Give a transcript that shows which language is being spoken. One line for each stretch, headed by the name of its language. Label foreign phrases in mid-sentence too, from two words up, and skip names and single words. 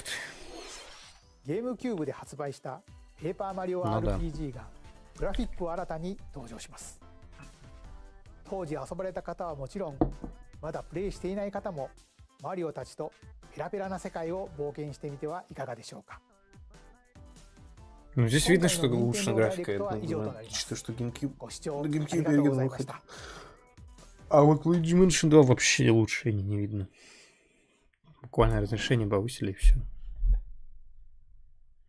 Japanese: ゲームキューブで発売したペーパーマリオ RPG がグラフィックを新たに登場します。当時遊ばれた方はもちろん、まだプレイしていない方もマリオたちとペラペラな世界を冒険してみてはいかがでしょうか。
Russian: Ну, здесь видно, что улучшена графика. Что GameCube. GameCube я выходит. А вот Luigi Mansion 2 вообще улучшений не видно. Буквально разрешение повысили и все.